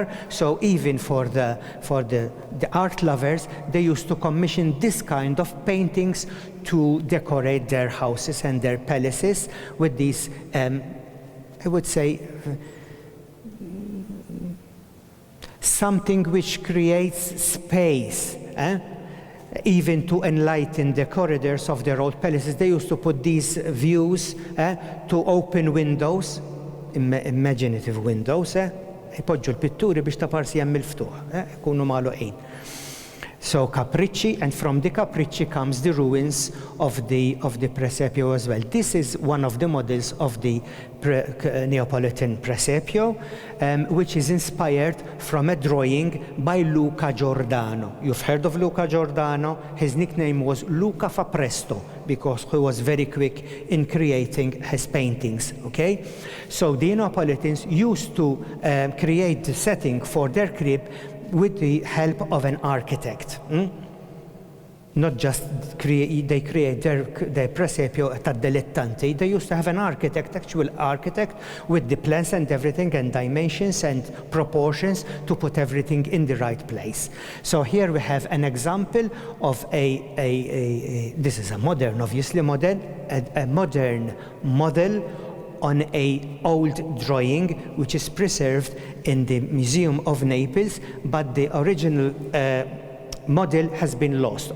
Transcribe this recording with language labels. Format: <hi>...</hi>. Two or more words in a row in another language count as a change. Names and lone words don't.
<en>So even for the art lovers, they used to commission this kind of paintings to decorate their houses and their palaces with these, I would say, something which creates space, even to enlighten the corridors of their old palaces. They used to put these views to open windows, imaginative windows,</en> <mt>ipoġġu l-pitturi biex ta' parsi hemm il-ftuħ, ikunu magħluqin.</mt> <en>So capricci, and from the capricci comes the ruins of the presepio as well. This is one of the models of the Neapolitan presepio, which is inspired from a drawing by Luca Giordano. You've heard of Luca Giordano. His nickname was Luca fa presto, because he was very quick in creating his paintings, okay? So the Neapolitans used to create the setting for their crib with the help of an architect. Not just they create their presepio</en> <mt>ta' dilettanti.</mt> <en>They used to have an architect, actual architect, with the plans and everything and dimensions and proportions to put everything in the right place. So here we have an example of this is a modern, obviously modern, a modern model on an old drawing which is preserved in the Museum of Naples, but the original model has been lost.</en>